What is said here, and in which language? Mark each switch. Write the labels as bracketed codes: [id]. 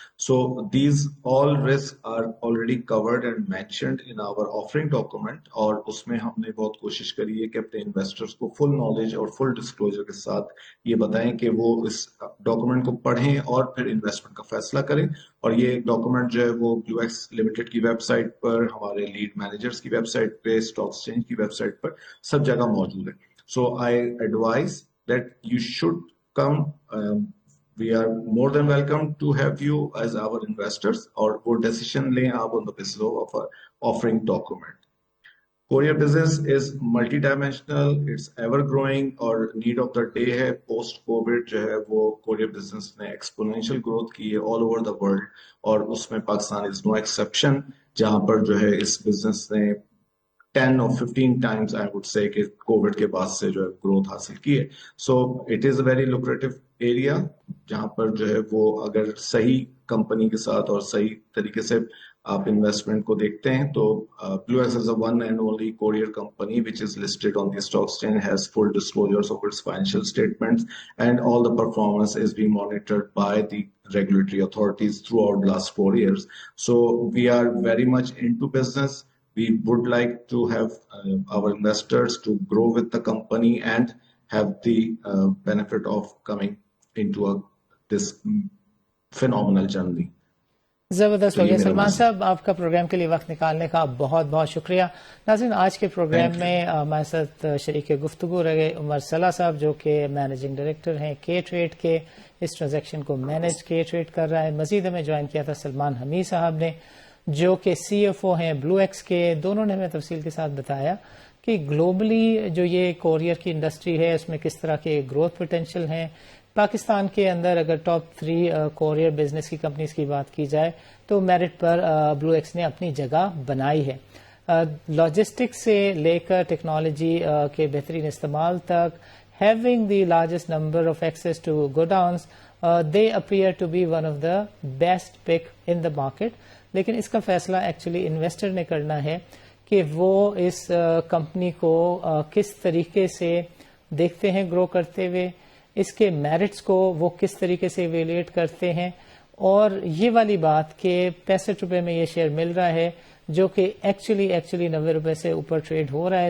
[ur] So these all risk are already covered and mentioned in our offering document, اور اس میں ہم نے بہت کوشش کری ہے کہ اپنے انویسٹرس کو فل نالج اور فل ڈسکلوجر کے ساتھ یہ بتائیں کہ وہ اس ڈاکومنٹ کو پڑھیں اور پھر انویسٹمنٹ کا فیصلہ کریں. اور یہ ڈاکومنٹ جو ہے وہ بلو ایکس لمیٹڈ کی ویب سائٹ پر, ہمارے لیڈ مینیجرس کی ویب سائٹ پہ, اسٹاک ایکسچینج کی ویب سائٹ پر, سب جگہ موجود ہے. [en] So I advise that you should come. We are more than welcome to have you as our investors, or wo decision lein aap on the basis of our offering document. Courier business is multidimensional, it's ever growing, اور need of the day ہے. post covid جو ہے وہ courier business نے exponential growth کی ہے [ur] all over the world, [en] اور اس میں پاکستان [ur] is no exception, [en] جہاں پر جو ہے اس business نے [ur] 10 or 15 times I would say [en] کہ کووڈ کے بعد سے جو ہے گروتھ حاصل کی ہے. So it is a very lucrative area, جہاں پر جو ہے وہ اگر صحیح کمپنی کے ساتھ اور صحیح طریقے سے آپ انویسٹمنٹ کو دیکھتے ہیں تو Blue Ex is a one and only courier company which is listed on the stock exchange, has full disclosures of its financial statements, and all the performance is being monitored by the regulatory authorities throughout the last 4 years. So we are very much into business. We would like to have our investors to grow with the company and have the benefit of coming into this phenomenal journey. [ur] زبردست ہو گیا. سلمان صاحب, آپ کا programme کے لیے وقت نکالنے کا بہت بہت شکریہ. ناظرین, آج کے پروگرام میں ہمارے ساتھ شریک گفتگو رہے عمر صلاح صاحب, جو کہ مینیجنگ ڈائریکٹر ہیں کے ٹریڈ کے. اس ٹرانزیکشن کو مینیج کے ٹریڈ کر رہا ہے. مزید ہمیں جوائن کیا تھا سلمان حمید صاحب نے, جو کہ سی ایف او ہیں بلو ایکس کے. دونوں نے ہمیں تفصیل کے ساتھ بتایا کہ گلوبلی جو یہ کوریئر کی انڈسٹری ہے اس میں کس طرح کے گروتھ پوٹینشیل ہیں. پاکستان کے اندر اگر ٹاپ 3 کوریئر بزنس کی کمپنیز کی بات کی جائے تو میرٹ پر بلو ایکس نے اپنی جگہ بنائی ہے. [en] Logistics سے لے کر ٹیکنالوجی کے بہترین استعمال تک, having the largest number of access to godowns, they appear to be one of the best pick in the market. [ur] لیکن اس کا فیصلہ ایکچولی انویسٹر نے کرنا ہے کہ وہ اس کمپنی کو کس طریقے سے دیکھتے ہیں گرو کرتے ہوئے, اس کے میرٹس کو وہ کس طریقے سے ایویلویٹ کرتے ہیں. اور یہ والی بات کہ 65 روپے میں یہ شیئر مل رہا ہے جو کہ ایکچولی 90 روپے سے اوپر ٹریڈ ہو رہا ہے.